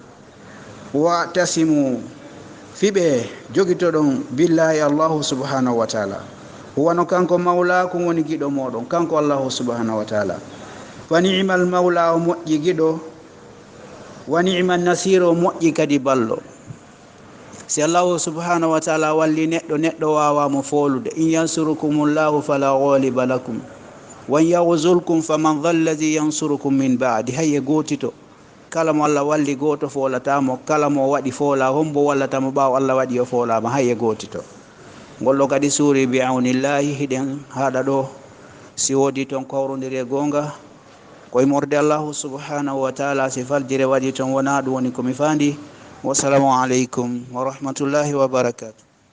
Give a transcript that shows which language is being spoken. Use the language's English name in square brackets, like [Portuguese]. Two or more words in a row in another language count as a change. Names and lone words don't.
[Arabic] واعتصموا [Fula] fiɓe jogitoɗon [Arabic] بالله الله سبحانه وتعالى, [Fula] huwano kanko mawlakum woni giɗo moɗon, kanko [Arabic] الله سبحانه وتعالى. فنعم المولى [Fula] o moƴƴi giɗo, [Arabic] ونعم النصير [Fula] o moƴƴi kadi ballo. si [Arabic] الله سبحانه وتعالى [Fula] walli neɗɗo wawamo folude, [Arabic] إن ينصركم الله فلا غالب لكم ويخذلكم فمن ذا الذي ينصركم من بعد. [Fula] hayye gotito kala mo allah walli goto folatamo, kala mo waɗi foola hombo wallatamo ɓawo allah waɗi o foolama, hayye gotito. ngolɗo kadi suuri [Arabic] بعون الله, [Fula] hiɗen haɗa ɗo si wodi ton kawrodiri e gonga koye morde [Arabic] الله سبحانه وتعالى. [Fula] si faldire waɗi ton wona ɗum woni komi fandi, [Arabic] والسلام عليكم ورحمة الله وبركاته.